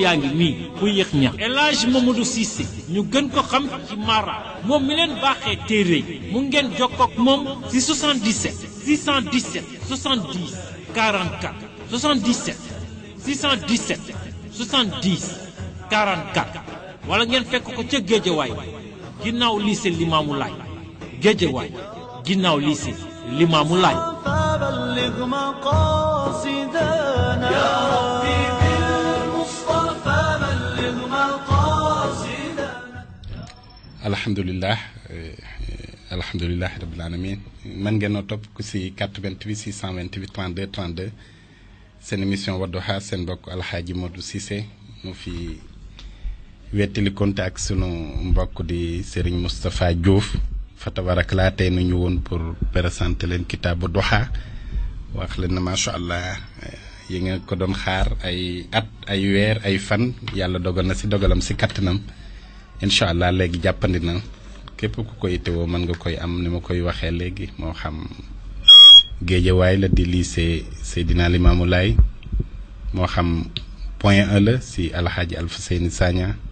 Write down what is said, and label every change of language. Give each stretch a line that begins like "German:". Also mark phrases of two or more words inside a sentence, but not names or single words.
Wolof: yaa ngi nii bu yéex ñax El Hadj Mamadou Cissé ñu gën ko xam ci Mara moom mi leen baaxee téere yi mu ngeen jokkook moom ci 77 617 70 44 77 617 70 44 wala ngeen fekk ko ca Géejawaay ginnaaw lycée Limaamu Laay Géejawaay ginnaaw lycée Limaamu Laay.
Arabic: فبلغ مقاصدنا يا ربي بالمصطفى بلغ مقاصدنا. الحمد لله الحمد لله رب العالمين
Wolof: mën ngeen a topp ku si 88 628 32 32 seen émission Wadduha seen mbokk Alxaaji Modou Cissé mu fi wettali konte ak sunu mbokk di Serigne Moustapha Diouf fa tabarakallah tey nu ñu woon
French: pour présenter
Wolof: leen kitaabu Duha wax leen na
Arabic: ما شاء الله
Wolof: yi nga ko doon xaar ay at ay weer ay fan yàlla dogal na si dogalam si kattanam
Arabic: إن شاء الله
Wolof: léegi jàppandi na képp ku koy teewoo mën nga koy am ni ma koy waxee léegi moo xam Géejawaay la di lycée Seydina Limamou Laye moo xam Point E la si Alxaaji Alfuseyni Sagna